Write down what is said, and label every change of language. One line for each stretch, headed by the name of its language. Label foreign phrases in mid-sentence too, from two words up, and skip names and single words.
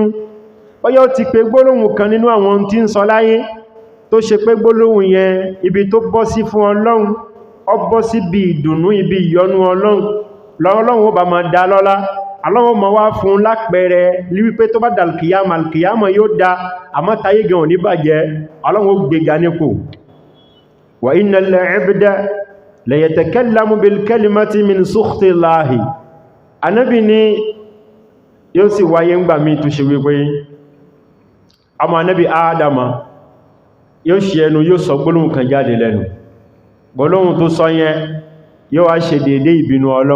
Yoruba: Bóyá ó ti pe gbólóhùn kan nínú àwọn ohun tí ń sọ láyé tó ṣe pé gbólóhùn yẹn ibi tó bọ́ sí fún Ọlọ́run, ó bọ́ sí bí ìdùnnú, ibi ìyọ́nú Ọlọ́run. Ọlọ́run ó bá máa dá lọ́lá. Ọlọ́run máa wá fún lápẹẹrẹ wípé tó bá dàlkìyàmà, alkìyàmà yóò dá, àmọ́ táyé gan ò ní bàjẹ́. Ọlọ́run ó gbéga nípò.
Arabic: وإن العبد ليتكلم بالكلمة من سخط الله.
Yoruba: Ànábì ní yóò sì wáyé ń gbà mí tó ṣe wípé ọmọ Ànábì Ádámà yóò ṣe ẹnu yóò sọ gbólóhùn kan jáde lẹ́nu. Gbólóhùn tó sọ yẹn yóò wá ṣe dédé ìbínú Ọlọ́run.